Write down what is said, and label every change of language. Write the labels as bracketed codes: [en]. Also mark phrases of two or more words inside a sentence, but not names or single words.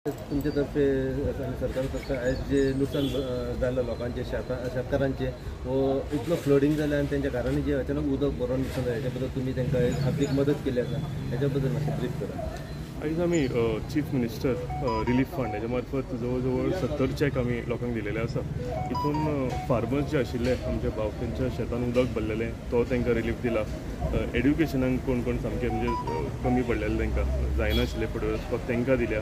[mr] तुमच्यातर्फे आणि सरकारतर्फे आज जे नुकसान झालं लोकांचे शेतकऱ्यांचे व इतलं फ्लडिंग झालं आणि त्यांच्या कारणाने जे अचानक उदक बरोबर नुकसान झालं याच्याबद्दल तुम्ही त्यांना आर्थिक मदत केली असा याच्याबद्दल माहिती ब्रीफ करा. [kok] आयज आमी [en] chief minister relief fund [kok] हेच्या मार्फत जवळ 70 चॅक आमी लोकांक दिलेले आसा. हितून फार्मर्स जे आशिल्ले आमच्या भावकांच्या शेतान उदक भरलेलें तो तांकां रिलीफ दिला. एड्युकेशनाक कोण कोण सामके म्हणजे कमी पडलेले तांकां जायनाशिल्ले फुडें वचपाक तांकां दिल्या.